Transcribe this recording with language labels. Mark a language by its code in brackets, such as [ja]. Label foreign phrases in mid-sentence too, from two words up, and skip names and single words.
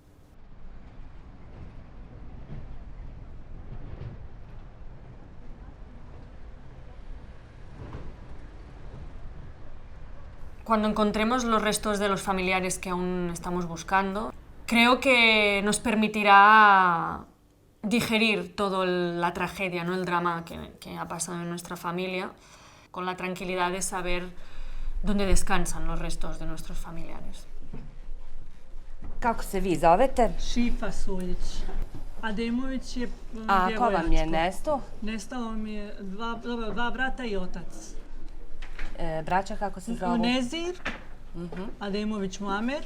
[es] Cuando encontremos los restos de los familiares que aún estamos buscando, creo que nos permitirá digerir toda la tragedia, ¿no? El drama que ha pasado en nuestra familia, con la tranquilidad de saber dónde descansan los restos de nuestros familiares. [bs] Kako se vi zovete? Šifa Suljić. Ademović je A ko vam je nestao? Nestalo mi je dva brata i otac. Braća kako se zovu? Nezir, Ademović Muamer.